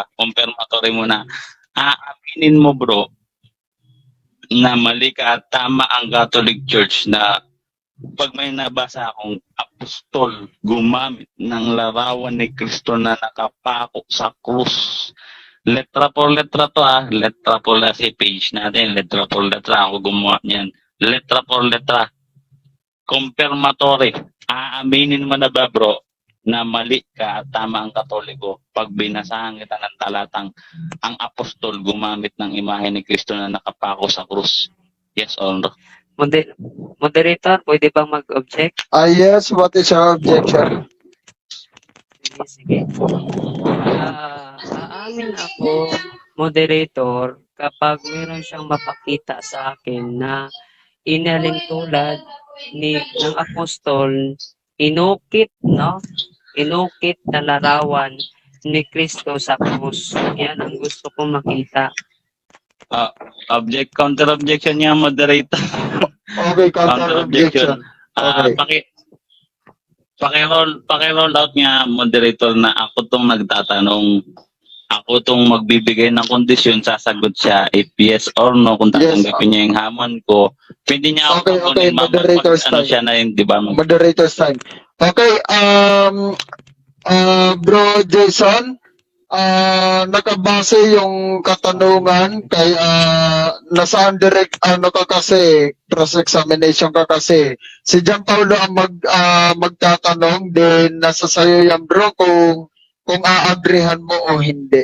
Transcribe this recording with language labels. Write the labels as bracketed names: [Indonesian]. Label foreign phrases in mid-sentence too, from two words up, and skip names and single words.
[Filipino] Confirmatory muna. Aaminin mo bro na mali ka at tama ang Catholic Church na pag may nabasa akong apostol gumamit ng larawan ni Kristo na nakapako sa krus. [Spanish] Letra por letra [Filipino] to [Spanish] letra por letra [Filipino] si page natin, [Spanish] letra por letra [Filipino] ako gumawa niyan. [Spanish] Letra por letra. [Filipino] Confirmatory. Aaminin mo na ba bro na mali ka at tama ang Katoliko pag binasahan kita ng talatang ang apostol gumamit ng imahe ni Kristo na nakapako sa krus? [English] Yes or no? [Filipino] Moderator, pwede bang mag-object? [English] Yes, what is your objection? [Filipino] Sige. Aamin ako, moderator, kapag meron siyang mapakita sa akin na inaling tulad ng apostol, inukit na larawan ni Kristo sa krus. Yan ang gusto kong makita. [English] Counter objection [Filipino] niya, moderator. [English] Okay, counter objection. Okay. [Filipino] Paki-roll out niya, moderator, na ako tong nagtatanong. Ako tong magbibigay ng kondisyon, sasagot siya [English] if yes or no. [Filipino] Kung tatanggapin niya yung hamon ko, pwede niya ako [English] Okay, moderator's time. [Filipino] siya na yun, di ba? [English] Moderator's time. [Filipino] Okay, Bro Jason, nakabase yung katanungan kay nasa direct ka kasi cross-examination ka kasi si John Paulo ang magtatanong, din nasa sayo yan bro kung aagrihan mo o hindi.